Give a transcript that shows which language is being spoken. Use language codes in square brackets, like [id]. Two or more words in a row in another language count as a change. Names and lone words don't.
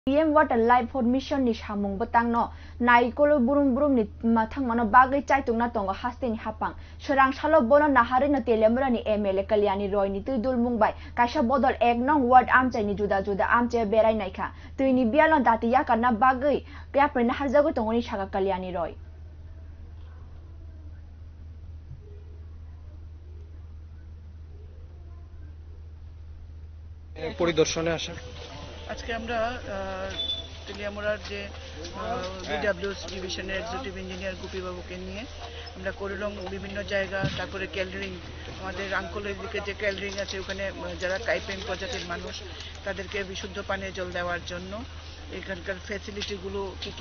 [trp] PM Water Livelihood Mission ni samung batang no naikolo burum ni mathang mano bagai chai tungna tongo haste ni hapang serang salo bono nahari na telemra ni MLA Kalyani Roy ni tuidul mungbai kaisa bodol ek nong ward amchai ni juda amchai berai naikha tuini bialon datiya karna bagai kya prena harjago tongo ni saga Kalyani Roy [bn] পরিদর্শনে আসা আজকে আমরা তেলিয়ামুড়ার যে বিডব্লিউএস ডিভিশনের [en] executive engineer [bn] গুপি বাবুকে নিয়ে আমরা করিলং বিভিন্ন জায়গা তারপরে ক্যালরিং আমাদের আঙ্কলের দিকে যে ক্যালরিং আছে ওখানে যারা কাইপেন প্রজাতির মানুষ তাদেরকে বিশুদ্ধ পানীয় জল দেওয়ার জন্য এখানকার ফ্যাসিলিটিগুলো কী